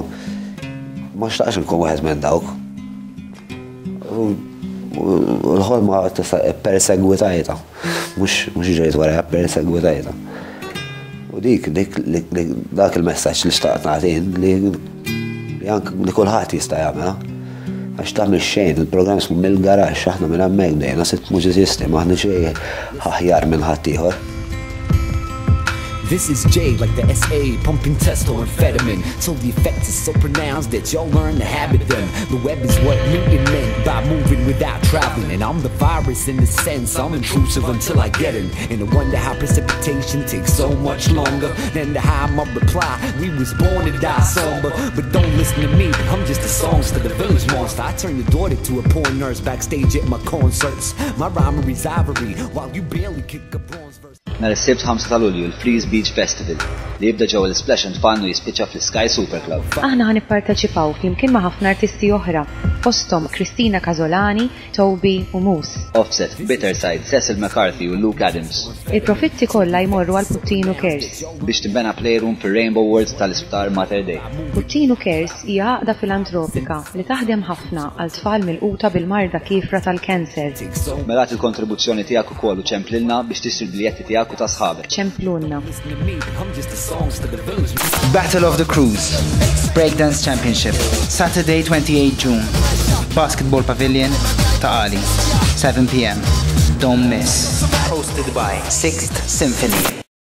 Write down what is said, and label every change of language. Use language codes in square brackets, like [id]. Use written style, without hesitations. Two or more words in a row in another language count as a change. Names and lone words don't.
[mt] Ma xtaqx nkun wieħed minn dawk. U l-ħolma persegwitajta, mhux ġejt wara persegwitajta. U dak il-messaġġ li xtaqt nagħtin li kulħadd jista' jagħmilha. Għax tagħmel xejn, il-programm ismu mill-garax, aħna minn hemmhekk bdejna 6 mużiċisti, maħni xejn aħjar minn ħadd ieħor. [en] This is J like the SA, pumping testo amphetamine. So the effect is so pronounced that y'all learn to habit them. The web is what Newton meant by moving without traveling. And I'm the virus in the sense, I'm intrusive until I get in. And I wonder how precipitation takes so much longer than to how I'ma reply. We was born to die somber, but don't listen to me. I'm just a songster, the village monster. I turn your daughter to a porn nurse backstage at my concerts. My rhymery's ivory, while you barely kick a bronze verse. [mt] Nhar is-Sibt 5 ta' Lulju l-Freeze Beach Festival li jibda ġew l-Splash and Fun u jispiċċa fl-Sky Super Club. Aħna ħanipparteċipaw flimkien ma' ħafna artisti oħra, fosthom Kristina Casolani, Toby u Moose. Offset, Bitterside, Cecil McCarthy u Luke Adams. Il-profitti kollha jmorru għal Puttinu Cares biex timbena playroom fir-Rainbow Worlds tal-Isptar Mater Dei. Puttinu Cares hija għaqda filantropika li taħdem ħafna għal tfal milquta bil-marda kifra tal-kanser. Mela il-kontribuzzjoni tiegħek ukoll u ċemplilna biex tixtri l-biljetti tiegħek u ta' sħabek. ċemplulna. [en] Battle of the Cruise Breakdance Championship Saturday 28 June Basketball Pavilion ta' Ali 7 p.m. Don't miss. Hosted by 6th Symphony.